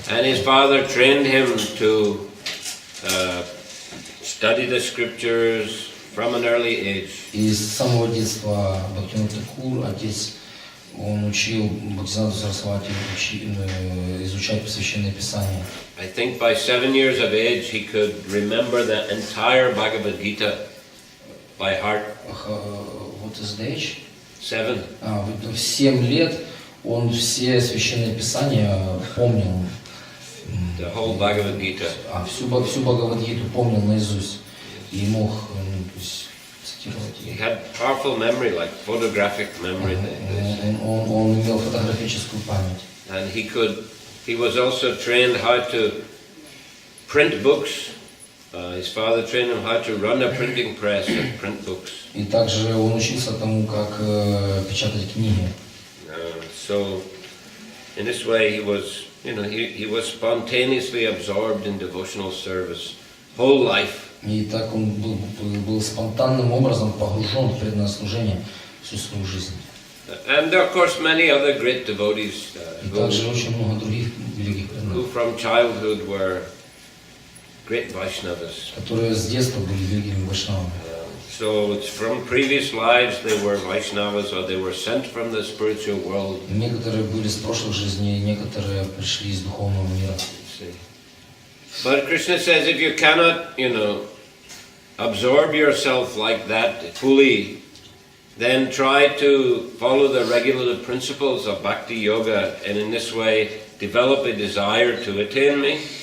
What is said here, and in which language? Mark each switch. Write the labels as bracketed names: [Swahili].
[English] And his father trained him to study the scriptures from an early age. [Russian] И с самого детства Бхактивинода Thakura, отец, он учил Бхактисиддханту Сарасвати изучать священное писание. [English] I think by 7 years of age he could remember the entire Bhagavad Gita by heart. What is the age? 7. [Russian] В 7 лет он все священные писания помнил. [English] The whole Bhagavad Gita. [Russian] Всю Бхагавад-гиту помнил наизусть. И мог цитировать ее. [English] He had powerful memory, like photographic memory. [Russian] Он имел фотографическую память. [English] And he was also trained how to print books. His father trained him how to run a printing press and print books. [Russian] И также он учился тому, как печатать книги. [English] So, in this way, he was, he was spontaneously absorbed in devotional service, whole life. [Russian] И так он был спонтанным образом погружен в преданное служение всю свою жизнь. [English] And there are, of course, many other great devotees who from childhood were great Vaishnavas. [Russian] Которые с детства были великими вайшнавами. [English] So it's from previous lives they were Vaishnavas or they were sent from the spiritual world. [Russian] Некоторые были с прошлых жизней, некоторые пришли из духовного мира. [English] But Krishna says if you cannot, absorb yourself like that fully, then try to follow the regulative principles of Bhakti Yoga, and in this way develop a desire to attain me,